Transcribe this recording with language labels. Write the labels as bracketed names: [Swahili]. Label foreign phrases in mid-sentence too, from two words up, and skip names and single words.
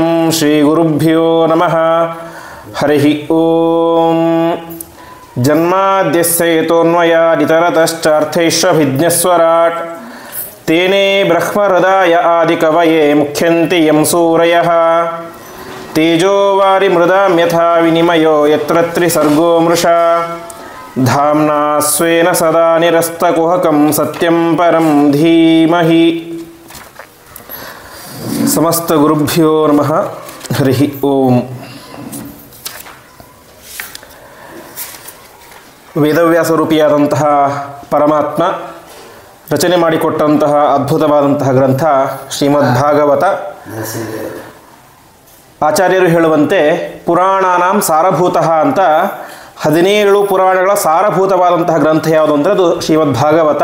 [Sanskrit] ಶ್ರೀಗುರುಭ್ಯೋ ನಮಃ. ಹರಿ ಓಂ. ಜನ್ಮಾದ್ಯಸ್ಯ ಯತೋನ್ಮಯಾದಿತರತಶ್ಚಾರ್ಥೈಷ್ವಭಿಜ್ಞಸ್ವರಾಟ್. ತೇನೇ ಬ್ರಹ್ಮಹೃದಾಯ ಆದಿಕವಯೇ ಮುಖ್ಯಂತಿ ಯಂ ಸೂರಯಃ. ತೇಜೋವಾರಿ ಮೃದಾಂ ಯಥಾ ವಿನಿಮಯೋ ಯತ್ರ ತ್ರಿಸರ್ಗೋ ಮೃಷಾ. ಧಾಮ್ನಾ ಸ್ವೇನ ಸದಾ ನಿರಸ್ತಕುಹಕಂ ಸತ್ಯಂ ಪರಂ ಧೀಮಹಿ. ಸಮಸ್ತ ಗುರುಭ್ಯೋ ನಮಃ. ಹರಿ ಓಂ. [Kannada] ವೇದವ್ಯಾಸರೂಪಿಯಾದಂತಹ ಪರಮಾತ್ಮ ರಚನೆ ಮಾಡಿಕೊಟ್ಟಂತಹ ಅದ್ಭುತವಾದಂತಹ ಗ್ರಂಥ ಶ್ರೀಮದ್ಭಾಗವತ. ಆಚಾರ್ಯರು ಹೇಳುವಂತೆ [Sanskrit] ಪುರಾಣಾನಾಂ ಸಾರಭೂತಃ [Kannada] ಅಂತ 17 ಪುರಾಣಗಳ ಸಾರಭೂತವಾದಂತಹ ಗ್ರಂಥ ಯಾವುದು ಅಂದರೆ ಅದು ಶ್ರೀಮದ್ಭಾಗವತ.